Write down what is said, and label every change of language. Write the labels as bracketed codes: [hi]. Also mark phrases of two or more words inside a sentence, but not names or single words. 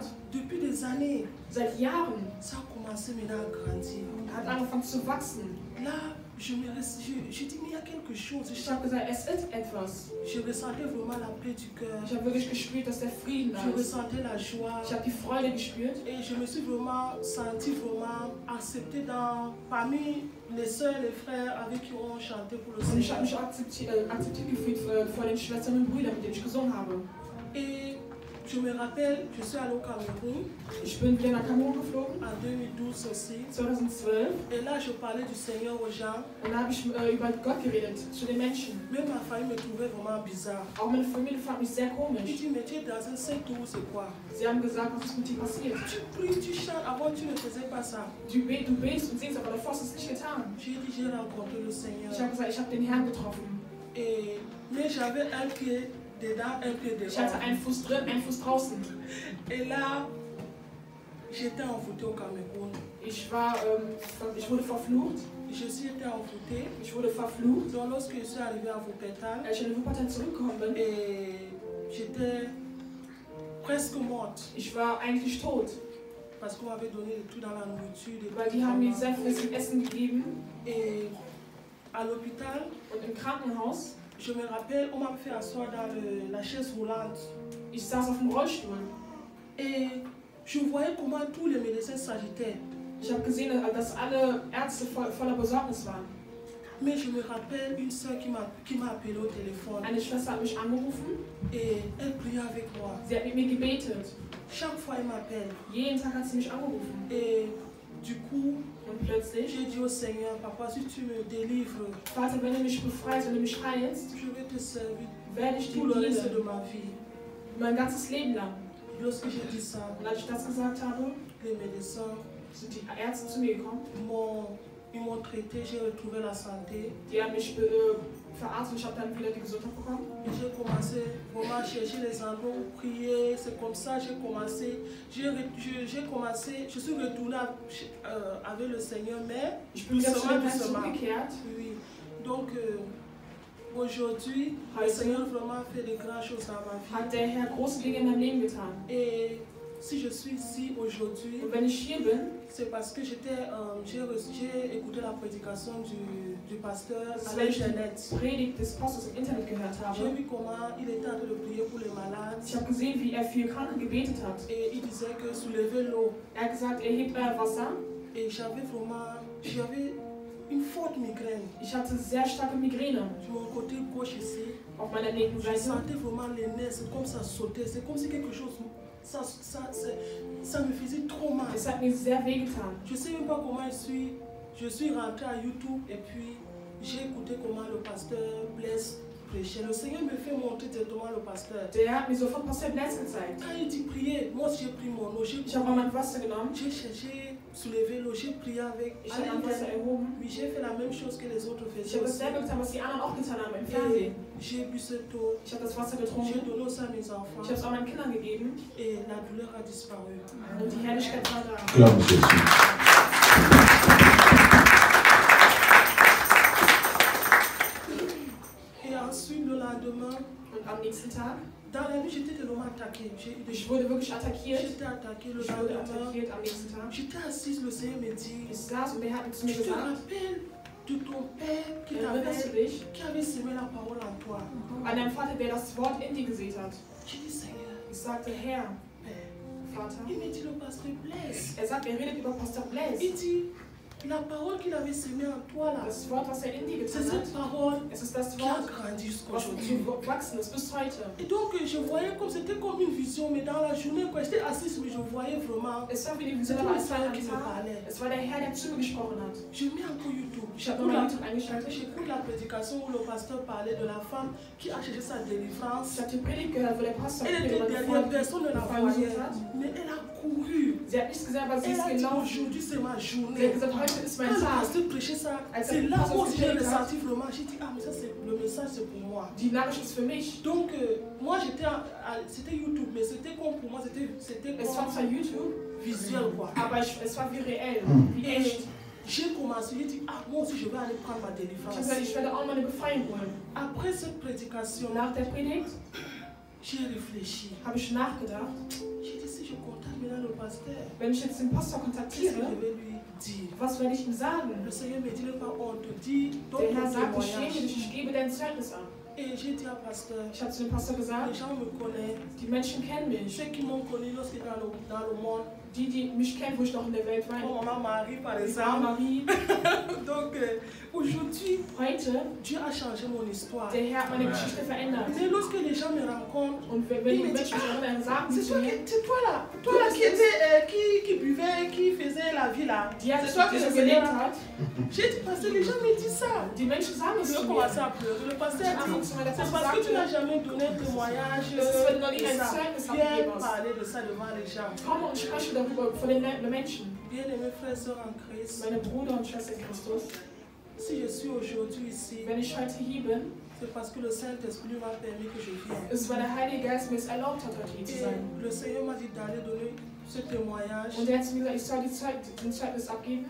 [fr] depuis des années, [de] seit Jahren, [fr] ça a commencé maintenant à grandir. [de] hat angefangen zu wachsen. [fr] Là, je dis, mais il y a quelque chose. [de] Ich habe gesagt, es ist etwas. [fr] Je ressentais vraiment la paix du cœur. [de] Ich habe wirklich gespürt, dass der Frieden da [fr] Je [de] ist. [fr] ressentais la joie. [de] Ich habe die Freude gespürt. [fr] Et je me suis vraiment sentie vraiment acceptée parmi les sœurs et les frères avec qui on chantait pour le [de] Und ich habe [fr] Seigneur. [de] mich akzeptiert gefühlt vor den Schwestern und Brüdern, mit denen ich gesungen habe. [fr] Et je me rappelle, je suis allée au Cameroun [de] Ich bin wieder nach Kamerun geflogen, [fr] en 2012 aussi. 2012. Et là, je parlais du Seigneur aux gens. [de] Und da habe ich über Gott geredet, zu den Menschen. [fr] Même ma famille me trouvait vraiment bizarre. [de] Auch meine Familie fand mich sehr [fr] Il [de] komisch. [fr] dit, mais tu es dans un secte où c'est quoi? [de] Sie haben gesagt, was ist mit dir passiert? [fr] Tu pries, tu chantes, avant tu ne faisais pas ça. [de] Du betest und singst, aber davor hast du es nicht getan. [fr] J'ai dit, j'ai rencontré le Seigneur. [de] Ich habe gesagt, ich habe den Herrn getroffen. [fr] Mais j'avais un pied dedans, un pied [de] Ich hatte [fr] dehors. [de] einen Fuß drin, einen Fuß draußen. [fr] Et là, j'étais envoûtée au Cameroun. [de] Ich wurde verflucht. [fr] Je suis été envoûtée. [de] Ich wurde verflucht. [fr] Donc lorsque je suis arrivée à Wuppertal, [de] Als ich in Wuppertal zurückgekommen bin, [fr] et j'étais presque morte [de] ich war eigentlich tot. [fr] parce qu'on m'avait donné des trucs dans la nourriture, des [de] Weil die haben mir sehr viel zum Essen gegeben. [fr] Et à l'hôpital, [de] Und im Krankenhaus, [fr] je me rappelle, on m'a fait asseoir dans la chaise roulante. [de] ich saß auf dem Rollstuhl. [fr] Et je voyais comment tous les médecins s'agitaient. [de] Ich habe gesehen, dass alle Ärzte voller Besorgnis waren. [fr] Mais je me rappelle une soeur qui m'a appelé au téléphone. [de] Eine Schwester hat mich angerufen. [fr] Et elle priait avec moi. [de] Sie hat mit mir gebetet. [fr] Chaque fois, elle m'appelle. [de] Jeden Tag hat sie mich angerufen. [fr] Et du coup, [de] Und plötzlich, [fr] j'ai dit au Seigneur, Papa, si tu me délivres, [de] Vater, wenn du mich befreist, wenn du mich heilst, [fr] je vais te servir [de] werde ich dir [fr] tout le reste de [de] dienen. [fr] ma vie. [de] Mein ganzes Leben lang. [fr] Lorsque j'ai dit ça, [de] Und als ich das gesagt habe, [fr] les médecins [de] sind die Ärzte zu mir gekommen. [fr] ils m'ont traité, j'ai retrouvé la santé. [de] Die haben mich verarztet und ich habe dann wieder die Gesundheit bekommen. [fr] Et j'ai commencé vraiment à chercher les endroits où prier. C'est comme ça que j'ai commencé. Je suis retournée avec le Seigneur, mais [de] Ich bin wieder zu dem Herrn [fr] doucement. [de] zurückgekehrt. [fr] Oui. Donc aujourd'hui, le Seigneur vraiment fait de grandes choses dans ma vie. [de] Hat der Herr große Dinge in meinem Leben getan. [fr] Et si je suis ici aujourd'hui, [de] Und wenn ich hier bin, [fr] c'est parce que j'ai écouté la prédication du pasteur [de] das [fr] à [de] ist, weil ich [fr] l'internet. [de] die Predigt des Pastors im Internet gehört [fr] J'ai [de] habe. [fr] vu comment il était en train de prier pour les malades. [de] Ich habe gesehen, wie er für Kranke gebetet hat. [fr] Et il disait que soulever l'eau. [de] Er hat gesagt, er hebt euer Wasser. [fr] Et j'avais une forte migraine. [de] Ich hatte sehr starke Migräne [fr] Sur mon côté gauche ici, [de] auf meiner linken [fr] je [de] Seite. [fr] sentais vraiment les nerfs, c'est comme ça sautait. C'est comme si quelque chose, ça me faisait trop mal. [de] Es hat mir sehr wehgetan. [fr] Je ne sais même pas comment je suis rentrée à YouTube et puis j'ai écouté comment le pasteur Blaise prêchait. Le Seigneur me fait montrer directement le pasteur. [de] Der hat mir sofort Pastor Blaise gezeigt. [fr] Quand il dit prier, moi j'ai pris mon eau, [de] Ich habe mein Wasser genommen. [fr] j'ai cherché, soulevé l'eau, j'ai prié avec. [de] Ich habe mein Wasser erhoben. [fr] Oui, j'ai fait la même chose que les autres [de] Ich [fr] faisaient. [de] habe [fr] Aussi. [de] dasselbe getan, was die anderen auch getan haben im [fr] Et [de] Fernsehen. [fr] j'ai bu cette eau, [de] Ich habe das Wasser [fr] j'ai [de] getrunken. [fr] donné aussi à mes [de] Ich [fr] enfants [de] habe es auch meinen Kindern gegeben. [fr] et la douleur a disparu. [de] Und die Herrlichkeit war da. [fr] Acclame Jésus. Et ensuite, le lendemain, [de] Und am nächsten Tag, [fr] dans la nuit, j'étais tellement attaquée. J'ai eu des [de] ich wurde wirklich attackiert. [fr] J'étais attaquée le [de] Ich wurde [fr] lendemain. [de] attackiert am nächsten Tag. [fr] J'étais assise, le Seigneur me dit, [de] Ich saß und der hat zu [fr] tu [de] mir [fr] te [de] gesagt, [fr] rappelles de ton père [de] erinnerst du dich [fr] qui avait semé la parole en toi? [de] an deinen Vater, der das Wort in dir gesät hat? [fr] J'ai dit, Seigneur, [de] Ich sagte, Herr, [fr] Père. [de] Vater. [fr] Il me dit, le pasteur Blaise. [de] Er sagt, er redet über Pastor Blaise. [fr] Il dit, la parole qu'il avait semée en toi là, [de] Das Wort, was er in dir [fr] c'est [de] getan hat, [fr] cette parole [de] es ist das [fr] qui a [de] Wort, [fr] grandi jusqu'à [de] was [fr] aujourd'hui. [de] gewachsen ist bis heute. [fr] Et donc je voyais comme c'était comme une vision, mais dans la journée, quand j'étais assise, mais je voyais vraiment. [de] Es war wie die [fr] C'était [de] Vision, aber [fr] le [de] es war [fr] Seigneur [de] ein [fr] qui me [de] Tag. [fr] parlait. [de] Es war der Herr, der zu mir gesprochen hat. [fr] Je mets encore YouTube. [de] Ich habe nochmal YouTube eingeschaltet. [fr] J'écoute la prédication où le pasteur parlait de la femme qui a cherché sa délivrance. [de] Ich habe die Predigt gehört, wo der Pastor [fr] Elle était derrière, personne ne la voyait. Mais elle a couru. [de] Sie hat nichts gesagt, aber sie [fr] Elle [de] ist [fr] a dit [de] gelaufen. [fr] aujourd'hui c'est ma [de] Sie hat [fr] journée. [de] gesagt, heute ist mein [fr] Quand le [de] Tag. [fr] pasteur prêchait ça, [de] Als [fr] c'est [de] der [fr] là [de] Pastor [fr] où j'ai [de] gepredigt hat, [fr] ressenti vraiment. J'ai dit, ah mais ça c'est le message c'est pour moi. [de] die Nachricht ist für mich. [fr] Donc moi c'était YouTube, mais c'était comme pour moi, c'était [de] Es war zwar [fr] comme YouTube, visuel quoi. [de] aber es war wie reell, wie [fr] Et [de] echt. [fr] j'ai commencé, j'ai dit, ah moi aussi je vais aller prendre ma [de] Ich habe [fr] délivrance. [de] gesagt, ich werde auch meine Befreiung holen. [fr] Après cette prédication, [de] Nach der Predigt [fr] j'ai réfléchi. [de] habe ich nachgedacht, [fr] J'ai dit, si je contacte maintenant le pasteur, [de] wenn ich jetzt den Pastor [fr] qu'est-ce que [de] kontaktiere, [fr] je vais lui dire? [de] was werde ich ihm sagen? [fr] Le Seigneur me dit, ne pas honte, dis ton [de] Der Herr sagt, ich schäme [fr] témoignage. [de] dich, ich gebe dein Zeugnis an. [fr] Et j'ai dit à pasteur, [de] Ich habe zu dem Pastor [fr] les [de] gesagt, [fr] gens me connaissent. [de] die Menschen kennen mich. [fr] Ceux qui m'ont connu lorsque dans le monde, [de] Die mich kennen, wo ich noch in der Welt war. [fr] comme maman Marie par [de] Wie [fr] exemple. Marie. Donc aujourd'hui, [de] Heute, [fr] Dieu a changé mon histoire. [de] der Herr hat meine Geschichte verändert. [fr] Mais lorsque les gens me rencontrent, [de] Und wenn die Menschen mich erinnern, sagen sie [fr] c'est [de] zu [fr] toi, [de] mir, [fr] c'est toi là qui buvait, qui faisait la vie là. [de] die hat [fr] C'est toi que [de] die [fr] je [de] so [fr] connais [de] gelebt [fr] là. [de] hat. [fr] J'ai dit, parce que les gens me disent ça. [de] Die Menschen sagen es [fr] Je [de] zu mir. [fr] commençais à pleurer. Le pasteur [de] Ich habe [fr] dit, [de] angefangen zu meiner [fr] c'est [de] Tante [fr] parce que tu n'as [de] sagte, [fr] jamais donné un témoignage. [de] das ist, weil du noch nie [fr] de [de] ein [fr] ça. [de] Zeugnis [fr] Viens [de] abgegeben hast. [fr] parler de ça devant les gens. [de] Komm und spreche darüber vor den Menschen. [fr] Bien-aimés frères et sœurs en Christ, [de] Meine Brüder und Schwestern in Christus, [fr] si je suis aujourd'hui ici, [de] wenn ich heute hier bin, [fr] C'est parce que le Saint-Esprit m'a permis que je vienne. [de] Es ist, weil der Heilige Geist mir es erlaubt hat, heute hier zu sein. [fr] Et le Seigneur m'a dit d'aller donner ce témoignage. [de] Und er hat mir gesagt, ich soll den Zeugnis abgeben.